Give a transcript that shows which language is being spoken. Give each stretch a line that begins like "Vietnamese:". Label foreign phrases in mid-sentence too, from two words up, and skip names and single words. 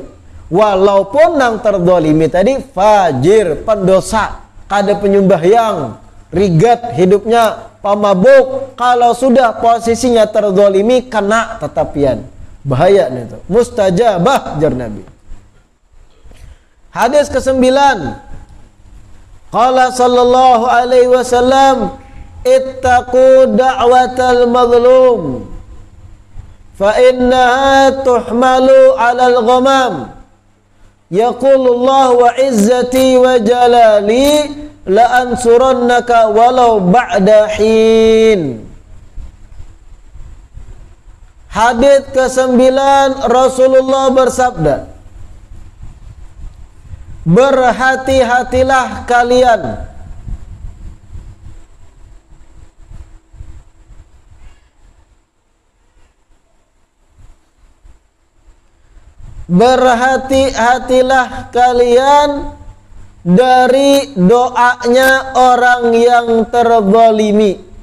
Banjar: Walaupun nang terdolimi tadi fajir, pendosa, kada penyembahyang, rigat hidupnya, pamabuk, kalau sudah posisinya terdolimi kena tetapian. Bahaya nih itu. Mustajabah jar Nabi. Hadis ke-9.
Arabic: قال صلى الله عليه وسلم اتقوا دعوة المظلوم فإنها تحمل على الغمام. يقول الله وعزتي وجلالي لأنصرنك ولو بعد حين.
Indonesian: Hadis ke-9, Rasulullah bersabda, berhati-hatilah kalian berhati-hatilah kalian dari doanya orang yang terzalimi.